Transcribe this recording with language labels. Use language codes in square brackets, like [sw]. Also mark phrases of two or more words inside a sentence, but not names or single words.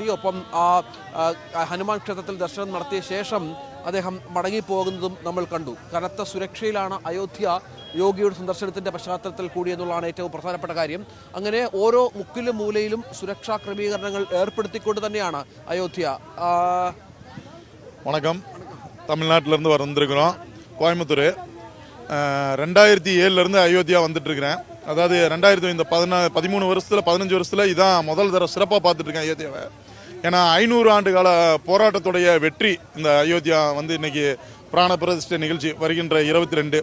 [ml] ഒപ്പം ഹനുമാൻ ക്ഷേത്രത്തിൽ ദർശനം നടത്തിയ ശേഷം അദ്ദേഹം മടങ്ങിപ്പോകുന്നതും നമ്മൾ കണ്ടു. കനത്ത സുരക്ഷയിലാണ് അയോധ്യ യോഗിയുടെ സന്ദർശനത്തിന്റെ പശ്ചാത്തലത്തിൽ കൂടി എന്നുള്ളതാണ് ഏറ്റവും പ്രധാനപ്പെട്ട കാര്യം. അങ്ങനെ ഓരോ മുക്കിലും മൂലയിലും സുരക്ഷാ ക്രമീകരണങ്ങൾ ഏർപ്പെടുത്തിക്കൊണ്ട് തന്നെയാണ് അയോധ്യ. [ta] வணக்கம். தமிழ்நாட்டிலேருந்து வந்திருக்கிறோம், கோயம்புத்தூர். 2007 அயோத்தியா வந்துட்டு இருக்கிறேன். அதாவது 13 வருஷத்தில் 15 வருஷத்தில் இதான் முதல் தடவை சிறப்பாக பார்த்துட்டு இருக்கேன் அயோத்தியாவை. ஏன்னா 500 ஆண்டு கால போராட்டத்துடைய வெற்றி இந்த அயோத்தியா இன்னைக்கு பிராண பிரதிஷ்டை நிகழ்ச்சி வருகின்ற 22.